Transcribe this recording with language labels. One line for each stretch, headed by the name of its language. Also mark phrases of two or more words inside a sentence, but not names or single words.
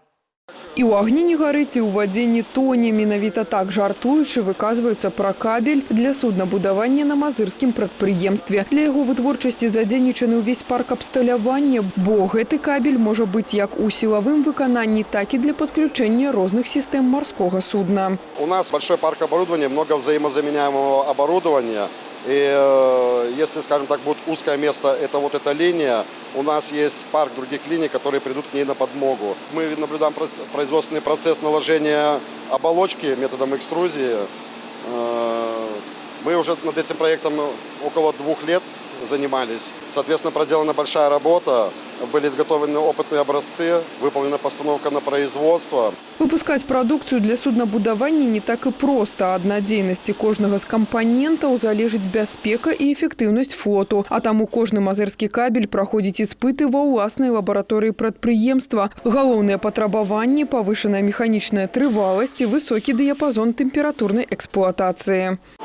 Belarusian: І ў агні не гарыць, і ў вадзе не тоне. Менавіта так жартуючы выказваюцца пра кабель для суднабудавання на мазырскім прадпрыемстве. Для яго вытворчасці задзейнічаны ўвесь парк абсталявання, бо гэты кабель можа быць як у сілавым выкананні, так і для подключення розных сістэм
Russian: морского судна. У нас большой парк оборудования, много взаимозаменяемого оборудования. И если, скажем так, будет узкое место, это вот эта линия, у нас есть парк других линий, которые придут к ней на подмогу. Мы наблюдаем производственный процесс наложения оболочки методом экструзии. Мы уже над этим проектом около 2 лет занимались. Соответственно, проделана большая работа, были изготовлены опытные образцы, выполнена постановка на производство.
Belarusian: Выпускать продукцию для суднабудавання не так і проста. Ад надзейнасці кожнага з кампанентаў залежыць бяспека і эфектыўнасць флоту. А таму кожны мазырскі кабель праходзіць іспыты ва ўласнай лабараторыі прадпрыемства. Галоўныя патрабаванні – павышаная механічная трываласць і высокі дыяпазон тэмпературнай эксплуатацыі.